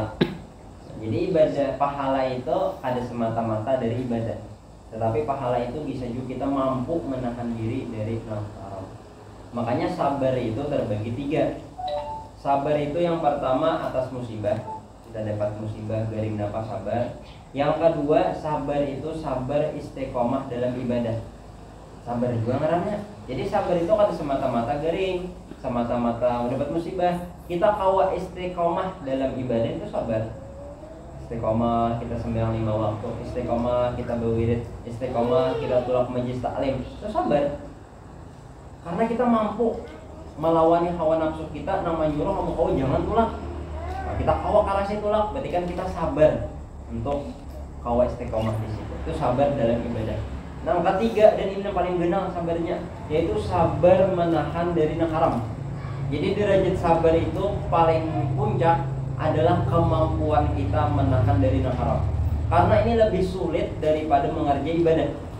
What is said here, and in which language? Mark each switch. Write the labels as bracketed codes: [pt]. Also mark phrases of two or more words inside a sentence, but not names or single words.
[id] Jadi ibadah pahala itu ada semata-mata dari ibadah. Tetapi pahala itu bisa juga kita mampu menahan diri dari yang haram. Makanya sabar itu terbagi 3. Sabar itu yang pertama atas musibah, kita dapat musibah garing napa sabar. Yang kedua sabar itu sabar istiqomah dalam ibadah. Sabar juga ngarannya. Jadi sabar itu kan semata-mata garing, semata-mata mendapat musibah. Kita kawa istiqomah dalam ibadah itu sabar. Istiqomah kita sembahyang 5 waktu, istiqomah kita berwirid, istiqomah kita tulak majelis taklim, itu sabar. Karena kita mampu melawani hawa nafsu kita, nama nyuruh kamu kau jangan tulak. [bjn] Nah, kita kawa karasi tulak, berarti kan kita sabar untuk kawa istiqomah di situ. [id] Itu sabar dalam ibadah. Nah, ketiga dan ini yang paling benar sabarnya, yaitu sabar menahan dari yang haram. Jadi derajat sabar itu paling puncak adalah kemampuan kita menahan dari yang haram. Karena ini lebih sulit daripada mengerjakan ibadah.